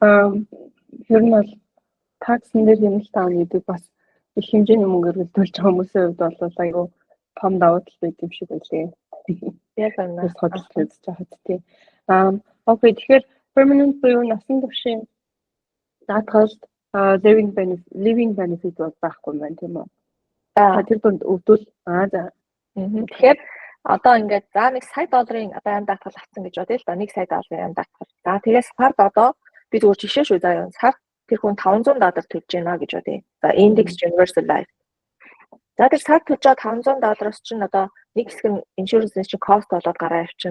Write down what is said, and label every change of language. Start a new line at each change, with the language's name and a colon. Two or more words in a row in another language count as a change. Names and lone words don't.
Mongolian: Ер нь бол таксын дээр хэмнэлт гэдэг бас их хэмжээний мөнгөөр төлж байгаа хүмүүсийн хувьд бол айгүй том давуу тал байт юм шиг байлээ. Яг байна. Хоцрол үзэж байгаа тийм. Окей, тэгэхээр permanent буюу насан туршийн даатгалд
English: living benefit
Mongolian: байхгүй байна тийм үү? Тэр дунд өвдөл за. Тэгэхээр одоо ингээд за $1 сая одоо амь даатгал авсан гэж бодъё л да $1 сая амь даатгал. За тэгээс сард одоо би зүгээр жишээ шүү заа юм. Сард тэр хүн $500 төлж байна гэж бодъё. За Index Universal Life. За тэр сард төлж байгаа $500-аас чинь одоо нэг хэсэг нь insurance-ийн чинь cost болоод гараа авчин.